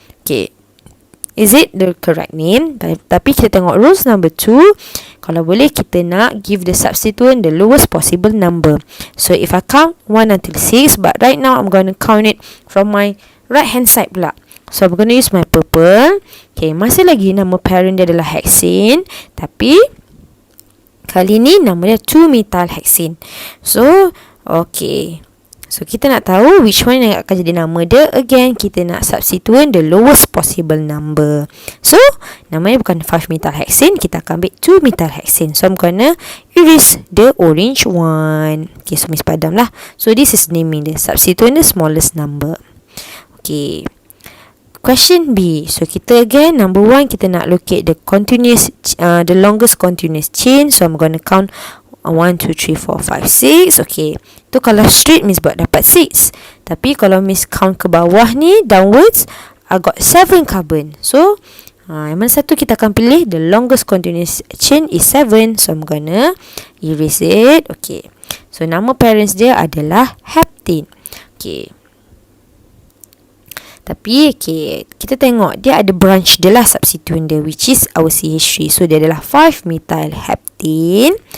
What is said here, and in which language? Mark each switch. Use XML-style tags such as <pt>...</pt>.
<en>Okay, is it the correct name?</en> <ms>Tapi kita tengok</ms> <en>rules number 2. Kalau boleh kita nak give the substituent the lowest possible number. So if I count 1 until 6, but right now I'm going to count it from my right hand side pula. So I'm going to use my purple.</en> <ms>Okay, masih lagi nama parent dia adalah hexane, tapi kali ni nama dia 2-methyl hexane. So okay, so kita nak tahu which one yang akan jadi nama dia.</ms> <en>Again, kita nak substituent the lowest possible number.</en> <ms>So namanya bukan 5-methyl hexane, kita akan ambil 2-methyl hexane.</ms> <en>So I'm gonna erase the orange one. Okay, so</en> <ms>Miss padam lah.</ms> <en>So this is naming the substituent the smallest number. Okay, question B. So kita again, number 1 kita nak locate the continuous, the longest continuous chain. So I'm going to count 1, 2, 3, 4, 5, 6.</en> <ms>Okay, tu kalau straight Miss buat dapat 6. Tapi kalau Miss count ke bawah ni, downwards,</ms> <en>I got 7 carbon.</en> <ms>So yang mana satu kita akan pilih?</ms> <en>The longest continuous chain is 7. So I'm gonna erase it.</en> <ms>Okay, so nama parents dia adalah heptane. Okay, tapi okay, kita tengok dia ada branch dia lah substituent dia,</ms> <en>which is our CH3.</en> <ms>So dia adalah 5-methyl heptane.</ms>